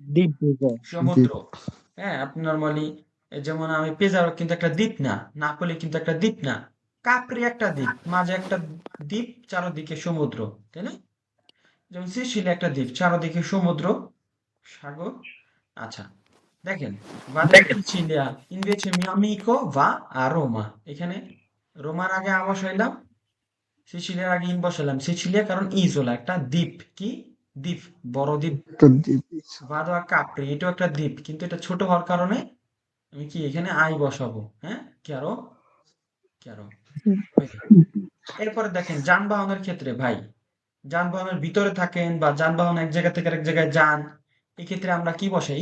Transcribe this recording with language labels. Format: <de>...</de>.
<bn>Dibugo, সমুদ্র। দ্বীপ। হ্যাঁ, আপনি নর্মালি, যেমন আমি পেজারো কিন্তু একটা দ্বীপ না, নাপোলি কিন্তু একটা দ্বীপ না, কাপ্রি একটা দ্বীপ, মাঝে একটা দ্বীপ, চারদিকে সমুদ্র, তাই না? যেমন সিসিলি একটা দ্বীপ, চারদিকে সমুদ্র, সাগর। আচ্ছা, দেখেন,</bn> <it>vado in Sicilia, invece mio amico va a Roma।</it> <bn>এখানে রোমার আগে আ বসাইলাম, সিচিলিয়ার আগে ইন বসাইলাম। সিচিলিয়া কারণ ইজোলা, একটা দ্বীপ, কি দ্বীপ, বড় দ্বীপ। একটা দ্বীপ। ভাদো আর কাপ্রি, এটাও একটা দ্বীপ, কিন্তু এটা ছোট হওয়ার কারণে আমি কি এখানে আই বসাবো, হ্যাঁ? কেরো, কেরো। এরপরে দেখেন যানবাহনের ক্ষেত্রে ভাই, যানবাহনের ভিতরে থাকেন বা যানবাহন এক জায়গা থেকে আরেক জায়গায় যান, এক্ষেত্রে আমরা কি বসাই?</bn>